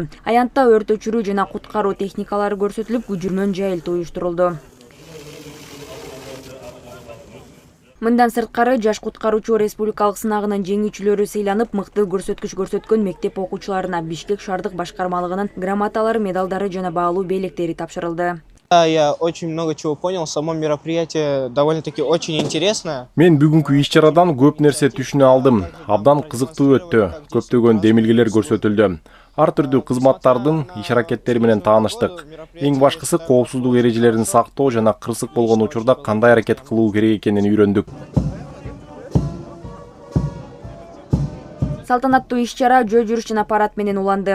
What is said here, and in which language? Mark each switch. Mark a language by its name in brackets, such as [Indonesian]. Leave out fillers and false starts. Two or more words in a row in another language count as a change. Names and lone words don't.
[Kyrgyz] Аянтта өрт өчүрүү жана куткаруу техникалары көрсөтүлүп, күжүрмөн жайылтуу уюштурулду. Мындан сырткары жаш куткаруучу республикалык сынагынын жеңүүчүлөрү сыйланып, мыкты көрсөткүч көрсөткөн мектеп окуучуларына Бишкек шаардык башкармалыгынын грамоталары, медалдары жана баалуу белектери тапшырылды. [Russian] Я очень много чего понял, само мероприятие довольно-таки очень интересное. [Kyrgyz] Мен бүгүнкү иш-чарадан көп нерсе түшүнө алдым. Абдан кызыктуу өттү. Көптөгөн демилгелер көрсөтүлдү. Ар түрдүү кызматтардын иш-аракеттери менен тааныштык. Эң башкысы коопсуздук эрежелерин сактоо жана кырсык болгон учурда кандай аракет кылуу керек экенин үйрөндүк. Салтанаттуу иш-чара жөө жүрүш жана парад менен уланды.